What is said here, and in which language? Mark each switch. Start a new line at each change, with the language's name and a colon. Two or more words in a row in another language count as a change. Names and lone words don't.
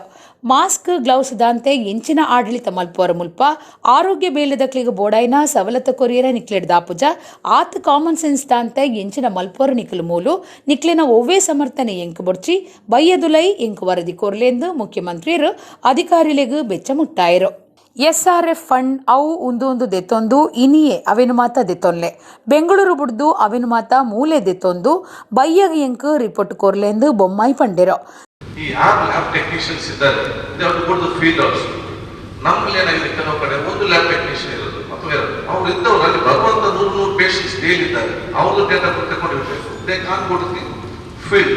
English: mask gloves
Tulu: ದಾಂತೆ ಎಂಚಿನ ಆಡಳಿತ ಮಲ್ಪೋರ ಮುಲ್ಪ ಆರೋಗ್ಯ ಬೇಲೆದಕ್ಲಿಗೆ ಬೋಡಾಯ್ನ ಸವಲತ್ತು ಕೊರಿಯರ ನಿಕ್ಲೆಡ್ ದಾಪುಜ ಆತ್
English: common sense
Tulu: ದಾಂತೆ ಎಂಚಿನ ಮಲ್ಪೋರ ನಿಕ್ಲು ಮೂಲು ನಿಕ್ಲಿನ ಒವ್ವೇ ಸಮರ್ಥನೆ ಎಂಕ್ ಬೊಡ್ಚಿ ಬಯ್ಯದುಲೈ ಎಂಕ್ ವರದಿ ಕೊರ್ಲೆಂದು ಮುಖ್ಯಮಂತ್ರಿಯರು ಅಧಿಕಾರಿಗಳಿಗೂ ಬೆಚ್ಚ ಮುಟ್ಟಾಯರು.
English: SRF fund
Tulu: ಅವು ಉಂದು ದೆತ್ತೊಂದು ಇನಿಯೇ ಅವೆನು ಮಾತ ದೆತ್ತೊನ್ಲೆ ಬೆಂಗಳೂರು ಬುಡ್ದು ಅವೆನು ಮಾತ ಮೂಲೆ ದೆತ್ತೊಂದು ಬಯ್ಯ ಎಂಕ್ ರಿಪೋರ್ಟ್ ಕೊರ್ಲೆಂದು ಬೊಮ್ಮಾಯಿ ಪಂಡೆರೋ.
Kannada: ಈ
English: lab technicians
Kannada: ಇದ್ದಾರೆ,
English: field also
Kannada: ನಮ್ಮಲ್ಲಿ ಏನಾಗಿದೆ, ಕೆಲವು ಕಡೆ ಒಂದು
English: lab technician
Kannada: ಇರೋದು ಅಥವಾ ಅವ್ರು ಇದ್ದವರು ಅಲ್ಲಿ ಬರುವಂತ 100
English: patients daily
Kannada: ಇದ್ದಾರೆ, ಅವ್ರದ್ದು ಡೇಟಾ ತಗೊಂಡಿರ್ಬೇಕು.
English: They can go to the field.